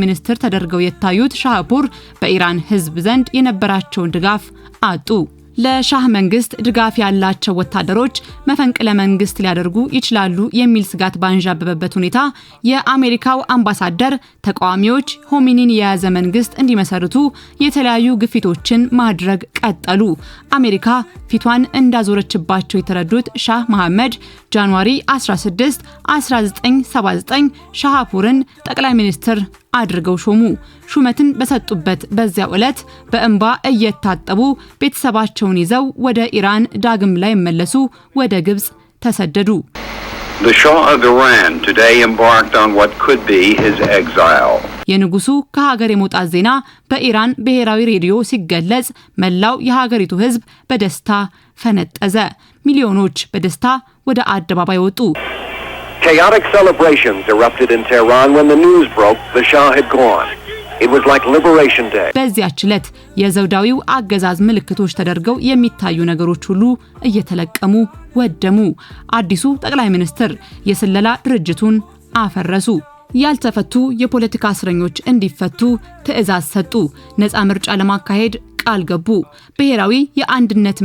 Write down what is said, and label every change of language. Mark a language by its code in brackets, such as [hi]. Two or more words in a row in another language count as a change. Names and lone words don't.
[am] ሚኒስትር ተደርገው የታዩት ሻህፑር በኢራን ህዝብ ዘንድ የነበራቸውን ድጋፍ አጡ። ለሻህ መንግስት ድጋፍ ያላቸው ወታደሮች መፈንቅለ መንግስት ሊያደርጉ ይችላሉ የሚል ስጋት ባንዣበበበት ሁኔታ የአሜሪካው አምባሳደር ተቃዋሚዎች ሆሚኒን የያዘ መንግስት እንዲመሰርቱ የተለያዩ ግፊቶችን ማድረግ ቀጠሉ። አሜሪካ ፊቷን እንዳዞረችባቸው የተረዱት ሻህ መሐመድ ጃንዋሪ 16 1979 ሻህፑርን ጠቅላይ ሚኒስትር አድርገው ሾሙ። ሹመትን በሰጡበት በዚያው ዕለት በእንባ እየታጠቡ ቤተሰባቸውን ይዘው ወደ ኢራን ዳግም ላይ መለሱ፣ ወደ ግብጽ ተሰደዱ። [en] The Shah of Iran today embarked on what could be his exile. [am] የንጉሱ ከሀገር የመውጣት ዜና በኢራን ብሔራዊ ሬዲዮ ሲገለጽ መላው የሀገሪቱ ህዝብ በደስታ ፈነጠዘ። ሚሊዮኖች በደስታ ወደ አደባባይ ወጡ። [en] Chaotic celebrations erupted in Tehran when the news broke the Shah had gone. It was like Liberation Day. [am] በዚያች ዕለት የዘውዳዊው አገዛዝ ምልክቶች ተደርገው የሚታዩ ነገሮች ሁሉ እየተለቀሙ ወደሙ። አዲሱ ጠቅላይ ሚኒስትር የስለላ ድርጅቱን አፈረሱ። ያልተፈቱ የፖለቲካ እስረኞች እንዲፈቱ ትዕዛዝ ሰጡ። ነፃ ምርጫ ለማካሄድ ቃል ገቡ። ብሔራዊ የአንድነት